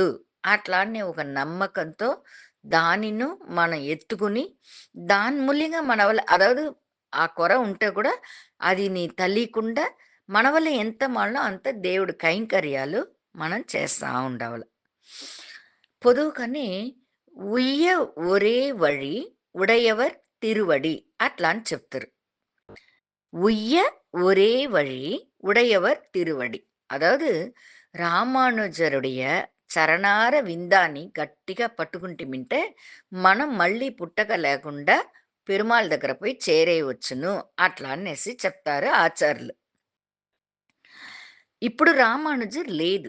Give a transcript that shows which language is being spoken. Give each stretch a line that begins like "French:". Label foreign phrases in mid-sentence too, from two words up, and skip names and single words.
Telugu: అట్లా అని ఒక నమ్మకంతో దానిను మనం ఎత్తుకుని, దాని మూల్యంగా మన వల్ల అதாவது ఆ కొర ఉంటే కూడా అది నీ తెలియకుండా మన వల్ల ఎంత మానో అంత దేవుడి కైంకర్యాలు మనం చేస్తా ఉండవల. పొదువుకని
Tamil: உய்ய ஒரே வழி உடையவர் திருவடி
Telugu: అట్లా అని చెప్తారు.
Tamil: உய்ய ஒரே வழி உடையவர் திருவடி.
Telugu: అదావదు రామానుజరుడియ చరణార విందాన్ని గట్టిగా పట్టుకుంటిమింటే, మనం మళ్ళీ పుట్టక లేకుండా పెరుమాళ్ దగ్గర పోయి చేరేయవచ్చును. అట్లా అనేసి చెప్తారు ఆచార్యులు. ఇప్పుడు రామానుజర్ లేదు.